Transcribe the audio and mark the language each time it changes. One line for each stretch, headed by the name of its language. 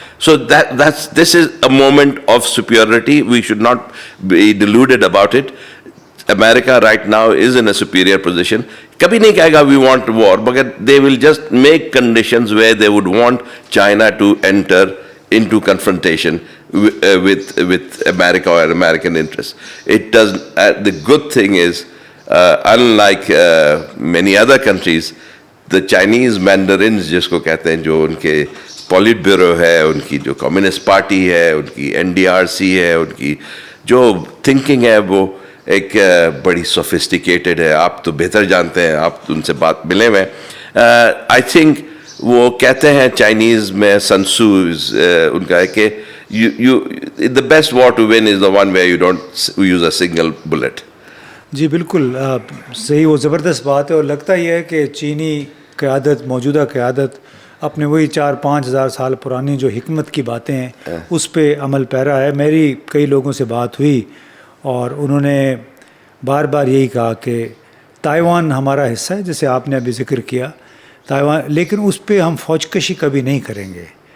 English: So this is a moment of superiority. We should not be deluded about it. America right now is in a superior position.
Urdu: کبھی نہیں کہے گا
English: we want war, مگر they will just make conditions where they would want China to enter into confrontation with America or American interests. It does. The good thing is, unlike many other countries, the Chinese mandarins
Urdu: جس کو کہتے ہیں, جو ان کے پولیٹ bureau ہے, ان کی جو communist party ہے, ان کی NDRC ہے, ان کی جو تھنکنگ ہے وہ ایک بڑی سوفسٹیکیٹڈ ہے. آپ تو بہتر جانتے ہیں, آپ ان سے بات ملے ہوئے.
English: I think
Urdu: وہ کہتے ہیں چائنیز میں, سنسو ان کا ہے کہ
English: the best war to win is the one where you don't use a single bullet.
Urdu: جی بالکل صحیح, وہ زبردست بات ہے. اور لگتا یہ ہے کہ چینی قیادت, موجودہ قیادت اپنے وہی 4-5 ہزار سال پرانی جو حکمت کی باتیں ہیں اس پہ عمل پیرا ہے. میری کئی لوگوں سے بات ہوئی اور انہوں نے بار بار یہی کہا کہ تائیوان ہمارا حصہ ہے, جیسے آپ نے ابھی ذکر کیا تائیوان, لیکن اس پہ ہم فوج کشی کبھی نہیں کریں گے.